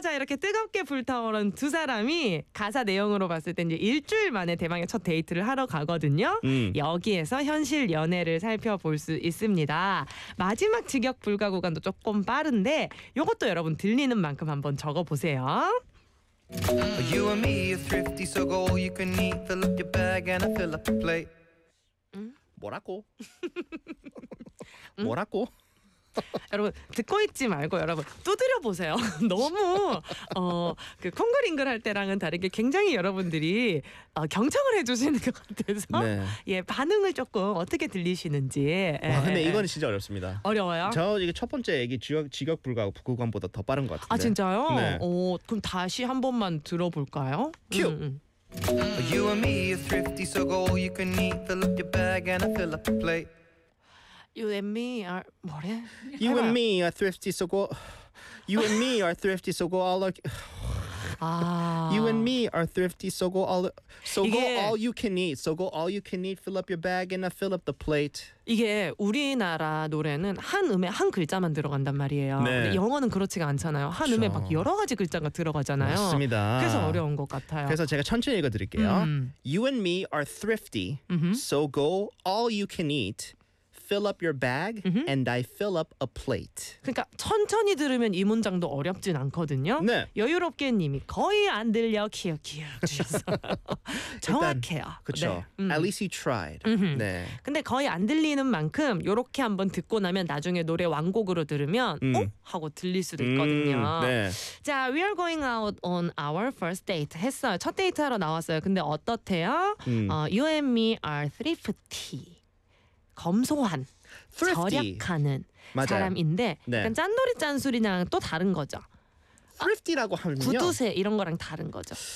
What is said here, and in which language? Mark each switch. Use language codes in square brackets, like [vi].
[ko] 자, 이렇게 뜨겁게 불타오른 두 사람이 가사 내용으로 봤을 때 이제 일주일 만에 대망의 첫 데이트를 하러 가거든요. 여기에서 현실 연애를 살펴볼 수 있습니다. 마지막 직역 불가 구간도 조금 빠른데 이것도 여러분 들리는 만큼 한번 적어보세요. [en] You and me are thrifty, so go all you can eat. Fill up your bag and I fill up the plate. [ko] 뭐라고? 뭐라고? 여러분 듣고 있지 말고 여러분 두드려 보세요. 너무 그 콩글링글 할 때랑은 다르게 굉장히 여러분들이 경청을 해주시는 것 같아서 네. 예 반응을 조금 어떻게 들리시는지. 와, 근데 이건 진짜 어렵습니다. 어려워요? 저 이게 첫 번째 얘기 직역 불가구 구간보다 더 빠른 것 같은데. 아 진짜요? 네. 그럼 다시 한 번만 들어볼까요? 큐. [en] You and me are thrifty, so go all you can eat. Fill up your bag and I fill up the plate. You and me are [ko] 뭐래? [en] You [ko] 해봐요. [en] and me are thrifty, so go. You and me are thrifty, so go all. Our... 아. You and me are thrifty, so go all. So [ko] 이게... [en] go all you can eat. So go all you can eat. Fill up your bag and I fill up the plate. [ko] 이게 우리나라 노래는 한 음에 한 글자만 들어간단 말이에요. 네. 근데 영어는 그렇지가 않잖아요. 한 그렇죠. 음에 막 여러 가지 글자가 들어가잖아요. 맞습니다. 그래서 어려운 것 같아요. 그래서 제가 천천히 읽어드릴게요. [en] You and me are thrifty, so go all you can eat. Fill up your bag and I fill up a plate. [ko] 그러니까 천천히 들으면 이 문장도 어렵진 않거든요. 네. 여유롭게 님이 거의 안 들려 키우키우 정확해요. 그렇죠. 네. [en] At least you tried. 네. [ko] 근데 거의 안 들리는 만큼 이렇게 한번 듣고 나면 나중에 노래 완곡으로 들으면 하고 들릴 수도 있거든요. 네. [en] 자, we are going out on our first date [ko] 했어요. 첫 데이트 하러 나왔어요. 근데 어떻대요? [en] You and me are thrifty. [ko] 검소한, [en] thrifty. [ko] 절약하는 맞아요. 사람인데 네. 약간 짠돌이 짠술이랑 또 다른 거죠. thrifty라고 하면요. 구두쇠 이런 거랑 다른 거죠.